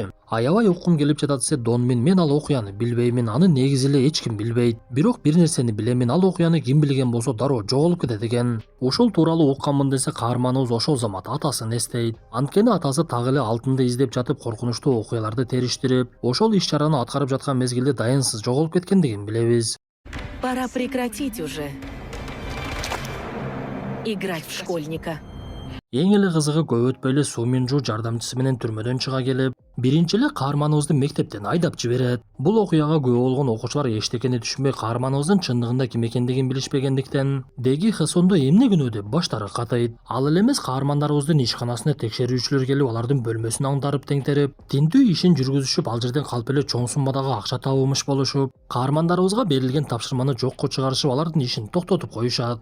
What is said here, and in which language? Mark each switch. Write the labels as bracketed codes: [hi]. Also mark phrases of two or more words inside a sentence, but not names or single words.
[ky] Аябай уккум келип жатат десе, Донмен, мен ал окуяны билбеймин, аны негизи эле эч ким билбейт. Бирок бир нерсени билемин, ал окуяны ким билген болсо дароо жоголуп кетет экен. Ошол тууралуу укканмын десе, каарманыбыз ошол замат атасын эстейт. Анткени атасы так эле алтынды издеп жатып коркунучтуу окуяларды териштирип, ошол иш-чараны аткарып жаткан мезгилде дайынсыз жоголуп кеткендигин билебиз. [ru] Пора прекратить уже играть в школьника. [ky] Эң эле кызыгы көп өтпөй эле Соминчу жардамчысы менен түрмөдөн чыга келип, биринчи эле каарманыбызды мектептен айдап жиберет. Бул окуяга күбө болгон окуучулар эчтекени түшүнбөй, каарманыбыздын чындыгында ким экендигин билишпегендиктен, Деги Хэсондо эмне күнөө деп баштары катайт. Ал эле эмес, каармандарыбыздын ишканасына текшерүүчүлөр келип, алардын бөлмөсүн аңдарып теңтерип, тинтүү ишин жүргүзүшүп, ал жерден калп эле чоң суммадагы акча табылмыш болушуп, каармандарыбызга берилген тапшырманы жокко чыгарышып, алардын ишин токтотуп коюшат.